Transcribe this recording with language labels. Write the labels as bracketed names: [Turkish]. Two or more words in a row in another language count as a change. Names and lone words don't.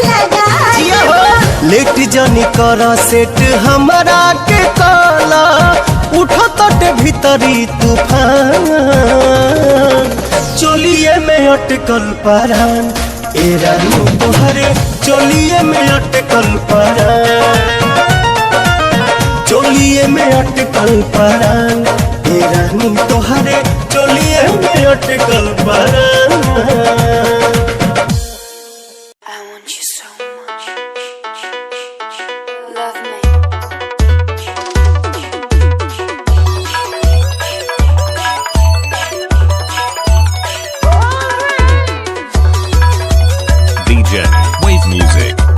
[Bhojpuri] लेट जानी कर सेट हमरा के काला, तटे भीतरी तूफान, चोलिए में अटकल परान, ए रानी तोहरे चोलिए में अटकल परान, चोलिए में अटकल परान, ए रानी तोहरे चोलिए में अटकल परान। [English] I want you so much. Love me. DJ Wave Music.